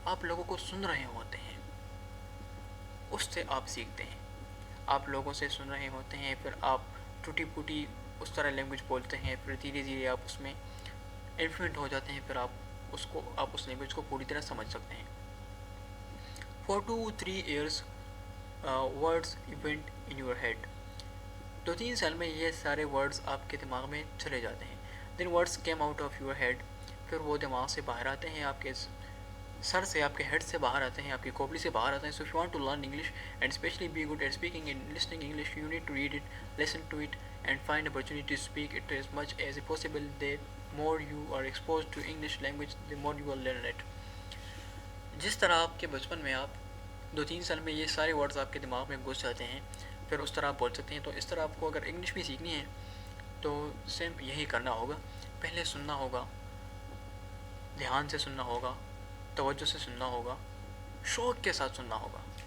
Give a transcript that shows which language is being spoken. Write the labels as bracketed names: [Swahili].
[Urdu] آپ لوگوں کو سن رہے ہوتے ہیں, اس سے آپ سیکھتے ہیں. آپ لوگوں سے سن رہے ہوتے ہیں, پھر آپ ٹوٹی پھوٹی اس طرح لینگویج بولتے ہیں, پھر دھیرے دھیرے آپ اس میں انفلوئنٹ ہو جاتے ہیں, پھر آپ اس لینگویج کو پوری طرح سمجھ سکتے ہیں. [English] For 2-3 years words went in your head. [Urdu] 2-3 سال میں یہ سارے ورڈز آپ کے دماغ میں چلے جاتے ہیں. [English] Then words came out of your head. پھر وہ دماغ سے باہر آتے ہیں, آپ کے سر سے, آپ کے ہیڈ سے باہر آتے ہیں, آپ کی کھوپڑی سے باہر آتے ہیں. So if you want to learn English and especially be good at speaking and listening English, you need to read it, listen to it and find opportunity to speak it as much as possible. The more you are exposed to English language, the more you will learn it. [Urdu] جس طرح آپ کے بچپن میں آپ 2-3 سال میں یہ سارے ورڈز آپ کے دماغ میں گھس جاتے ہیں, پھر اس طرح آپ بول سکتے ہیں, تو اس طرح آپ کو اگر انگلش بھی سیکھنی ہے تو سیم یہی کرنا ہوگا. پہلے سننا ہوگا, دھیان سے سننا ہوگا, توجہ سے سننا ہوگا, شوق کے ساتھ سننا ہوگا.